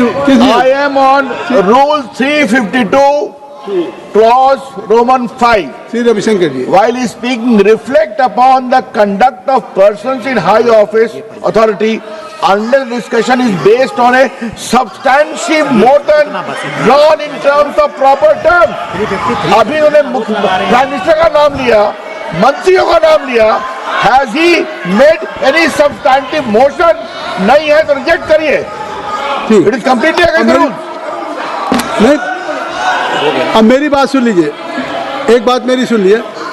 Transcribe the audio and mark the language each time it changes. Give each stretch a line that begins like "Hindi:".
English: I am on Rule 352, Clause Roman 5.
Hindi: Shri Ravishankar ji.
English: While speaking, reflect upon the conduct of persons in high office authority unless discussion is based on a substantive motion drawn in terms of proper terms.
Hindi: अभी उन्होंने prime minister का नाम लिया, मंत्रियों का नाम लिया.
English: Has he made any substantive motion?
Hindi: नहीं है तो रिजेक्ट करिए.
English: It is completely against the rules.
Hindi: नहीं, अब मेरी बात सुन लीजिए, एक बात मेरी सुन लीजिए.